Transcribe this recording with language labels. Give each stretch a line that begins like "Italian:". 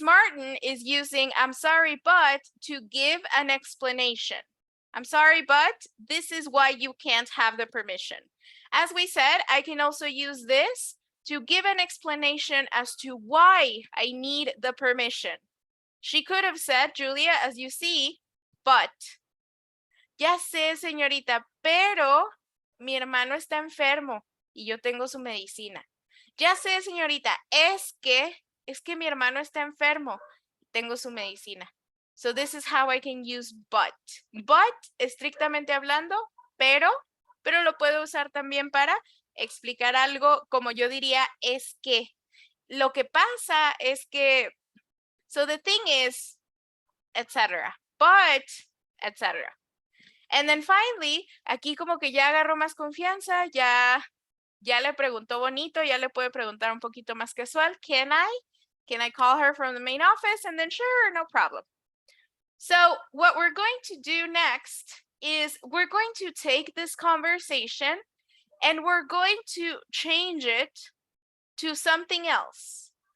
English: Martin is using I'm sorry, but to give an explanation. I'm sorry, but this is why you can't have the permission. As we said, I can also use this to give an explanation as to why I need the permission. She could have said, Julia, as you see, but.
Spanish: Ya sé, señorita, pero mi hermano está enfermo y yo tengo su medicina. Ya sé, señorita, es que mi hermano está enfermo y tengo su medicina.
English: So this is how I can use but.
Spanish: But, estrictamente hablando, pero lo puedo usar también para explicar algo como yo diría es que. Lo que pasa es que,
English: so the thing is, etc. But, etc. And then finally,
Spanish: aquí como que ya agarró más confianza, ya le preguntó bonito, ya le puede preguntar un poquito más casual.
English: Can I call her from the main office? And then sure, no problem. So what we're going to do next is we're going to take this conversation and we're going to change it to something else.